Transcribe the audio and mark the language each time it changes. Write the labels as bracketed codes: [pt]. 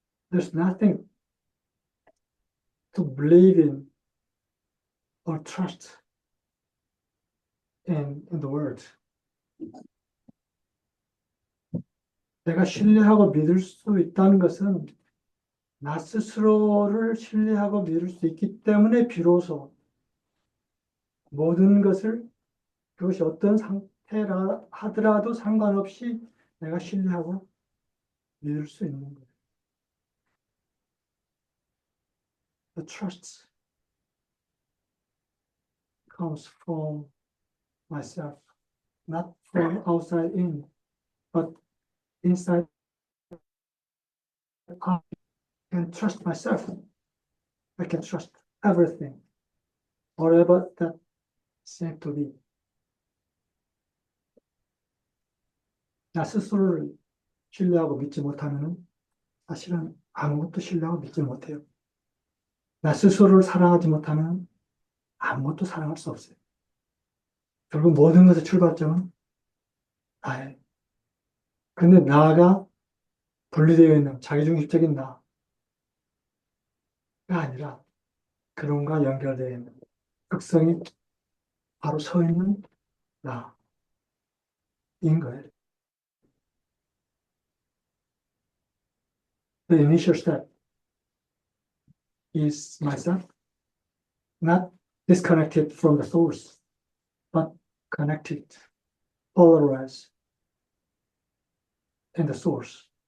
[en] There's nothing to believe in or trust in the world. [ko] 내가 신뢰하고 믿을 수 있다는 것은 나 스스로를 신뢰하고 믿을 수 있기 때문에 비로소 모든 것을 그것이 어떤 상태라 하더라도 상관없이 내가 신뢰하고 믿을 수 있는 거예요. [en] The trust comes from myself, not from outside in, but inside I can trust myself. I can trust everything, whatever that seems to be. [ko] 나 스스로를 신뢰하고 믿지 못하면 사실은 아무것도 신뢰하고 믿지 못해요. 나 스스로를 사랑하지 못하면 아무것도 사랑할 수 없어요. 결국 모든 것의 출발점은 나예요. 근데 나가 분리되어 있는 자기중심적인 나가 아니라 그런가 연결되어 있는 특성이 바로 서 있는 나인 거예요. [en] The initial step is myself, not disconnected from the source, but connected, polarized in the source.